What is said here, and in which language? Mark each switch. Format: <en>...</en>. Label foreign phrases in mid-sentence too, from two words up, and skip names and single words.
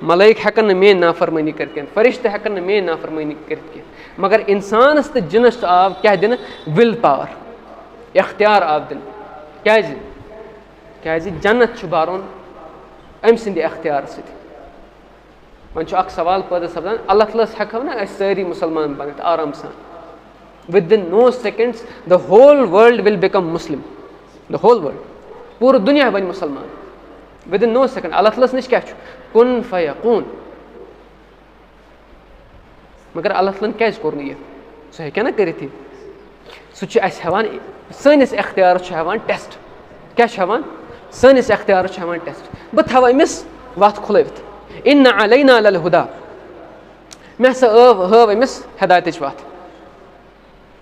<ks>ملٲیِک ہٮ۪کَن نہٕ میٛٲنۍ نافرمٲنی کٔرِتھ کینٛہہ, فرشتہٕ ہٮ۪کَن نہٕ میٛٲنۍ نافرمٲنی کٔرِتھ کینٛہہ, مگر اِنسانَس تہٕ جِنَس آو کیٛاہ دِنہٕ؟</ks> <en>will power,</en> <ks>اختیار آو دِنہٕ. کیٛازِ جنت چھُ بَرُن أمۍ سٕنٛدِ اختیار سۭتۍ. وۄنۍ چھُ اَکھ سوال پٲدٕ سَپدان, اللہ تعالیٰ ہَس ہٮ۪کو نہ أسۍ سٲری مُسلمان بٔنِتھ آرام سان؟</ks> <en>within no seconds the whole world will become Muslim. The whole world,</en> <ks>پوٗرٕ دُنیا بَنہِ مُسلمان</ks> <en>within no second.</en> <ks>اللہ تعالیٰ ہَس نِش کیٛاہ چھُ؟</ks> <ar>کُن فیکوٗن.</ar> <ks>مگر اللہ تعالیٰ ہَن کیٛازِ کوٚر نہٕ یہِ؟ سُہ ہیٚکہِ نہ کٔرِتھ یہِ. سُہ چھُ اَسہِ ہٮ۪وان, سٲنِس اختیارَس چھُ ہٮ۪وان ٹٮ۪سٹ. کیٛاہ چھُ ہٮ۪وان؟ سٲنِس اختیارَس چھُ ہٮ۪وان ٹٮ۪سٹ. بہٕ تھاوٕ أمِس وَتھ کھُلٲوِتھ,</ks> <ar>اِنَّ عَلَینا لَلْہُدى,</ar> <ks>مےٚ ہسا ہٲو أمِس ہدایتٕچ وَتھ.</ks>